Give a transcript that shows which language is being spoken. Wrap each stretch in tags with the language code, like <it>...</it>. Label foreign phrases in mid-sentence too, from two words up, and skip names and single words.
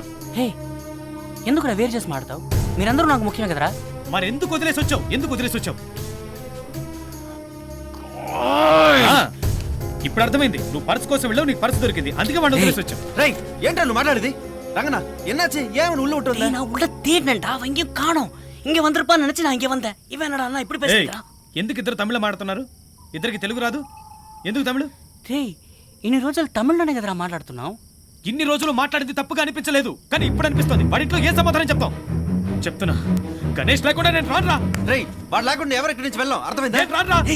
<te>హే, ఎందుకురా వేరు చేసి మాడతావు? మీరందరూ నాకు ముఖ్యమే కదరా. మరి ఎందుకు వదిలేసి వచ్చావు? ఎందుకు వదిలేసి వచ్చావు? ఇప్పుడు అర్థమైంది. నువ్వు పర్స్ కోసం వెళ్ళావు, నీకు పర్స్ దొరికింది, అందుకే వాడిని వదిలేసి వచ్చావు. రై ఏంటా నువ్వు మాట్లాడేది? రంగనా ఎన్నాச்சு?</te> <ta>ஏன் உள்ள விட்டு வந்த? நான் உள்ள தேடினேன்டா, அவன் எங்கேயும் காணோம். இங்க வந்திருப்பான்னு நினைச்சு நான் இங்க வந்தேன். இவன் அண்ணா இப்படி பேசுறா?</ta> <te>ఎందుకు ఇద్దరు తమిళ మాట్లాడుతున్నారు? ఇద్దరికి తెలుగు రాదు, ఎందుకు తమిళ? రేయ్, ఇన్ని రోజులు తమిళలోనే కదరా మాట్లాడుతున్నావు. ఇన్ని రోజులు మాట్లాడింది తప్పుగా అనిపించలేదు, కానీ ఇప్పుడు అనిపిస్తుంది. వాడింట్లో ఏ సమాధానం చెప్తాం? చెప్తున్నా, గణేష్ లేకుండా నేను రానురా. రేయ్ వాడు లేకుండా ఎవరు ఇక్కడి నుంచి వెళ్ళాం, అర్థమైందా?</te>